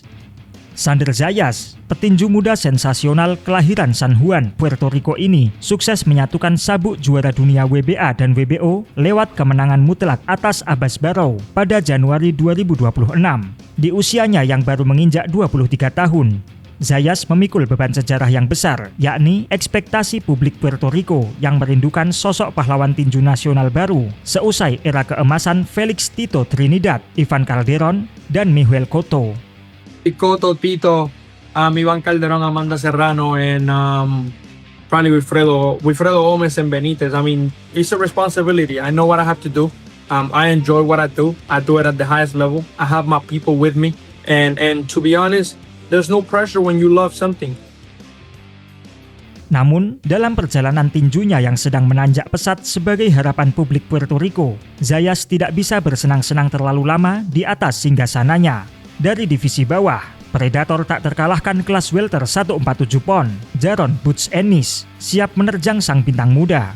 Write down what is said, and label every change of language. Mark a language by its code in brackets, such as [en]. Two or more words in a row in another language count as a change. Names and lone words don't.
[id] Sander Zayas, petinju muda sensasional kelahiran San Juan, Puerto Rico ini sukses menyatukan sabuk juara dunia WBA dan WBO lewat kemenangan mutlak atas Abbas Barrow pada Januari 2026. Di usianya yang baru menginjak 23 tahun, Zayas memikul beban sejarah yang besar, yakni ekspektasi publik Puerto Rico yang merindukan sosok pahlawan tinju nasional baru seusai era keemasan Felix Tito Trinidad, Ivan Calderon, dan Miguel Cotto. [en] Cotto, Tito, Iván Calderón, Amanda Serrano, and probably Wilfredo Gomez and Benitez. I mean, it's a responsibility. I know what I have to do. I enjoy what I do. I do it at the highest level. I have my people with me. And to be honest, there's no pressure when you love something. [id] Namun, dalam perjalanan tinjunya yang sedang menanjak pesat sebagai harapan publik Puerto Rico, Zayas tidak bisa bersenang-senang terlalu lama di atas singgasananya. Dari divisi bawah, predator tak terkalahkan kelas welter 147 pon, Jaron Butch Ennis, siap menerjang sang bintang muda.